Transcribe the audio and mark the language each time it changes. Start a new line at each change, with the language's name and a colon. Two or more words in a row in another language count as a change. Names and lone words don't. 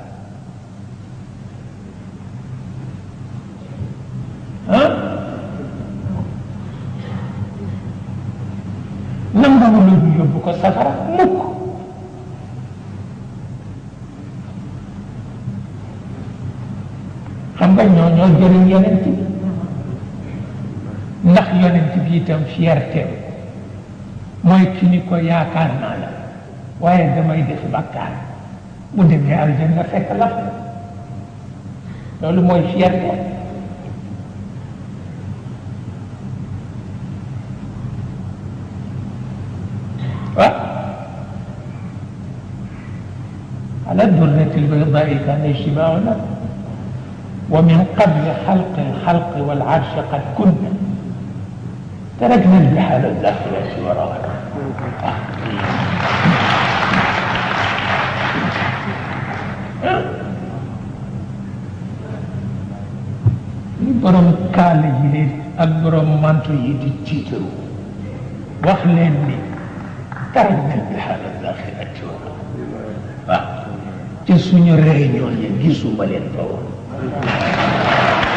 Wolof: nanguwuloo ñu yóbbu ko safara mukk xam nga ñoo jëriñ yonent bi ndax yonent bi itam fierté mooy ki ni ko yaakaar naa la waaye damay def bàkkaar bu demee aljanna fekk la loolu mooy fierté
Arabic: على الدرة البيضاء كان اجتماعنا ومن قبل خلق الخلق والعرش قد كنا تركنا البحار الزاخرة وراءنا
Wolof: borom kaala ji leen ak borom manto yi di tiitaru wax leen ni
Arabic: تركنا البحار الزاخرة وراءنا
Wolof: ci suñu réunion yi gisuma leen fa woon